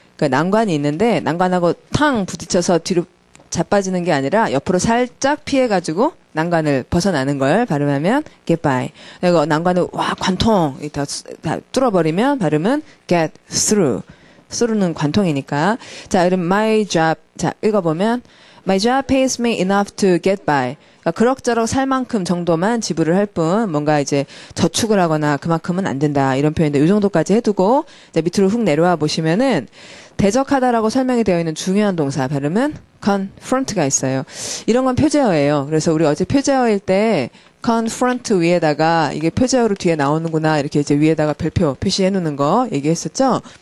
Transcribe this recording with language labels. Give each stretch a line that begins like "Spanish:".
Korean: 그러니까 난관이 있는데 난관하고 탕 부딪혀서 뒤로 자빠지는 게 아니라 옆으로 살짝 피해가지고 난관을 벗어나는 걸 발음하면 get by. 그리고 난관을 와 관통 다 뚫어버리면 발음은 get through. through는 관통이니까. 자, 그럼 my job.
English: 자, 읽어보면 my job pays me enough to get by.
Korean: 그러니까 그럭저럭 살 만큼 정도만 지불을 할 뿐 뭔가 이제 저축을 하거나 그만큼은 안 된다 이런 표현인데 이 정도까지 해두고 이제 밑으로 훅 내려와 보시면은 대적하다라고 설명이 되어 있는 중요한 동사 발음은 confront가 있어요. 이런 건 표제어예요. 그래서 우리 어제 표제어일 때 confront 위에다가 이게 표제어로 뒤에 나오는구나 이렇게 이제 위에다가 별표 표시해 놓는 거 얘기했었죠.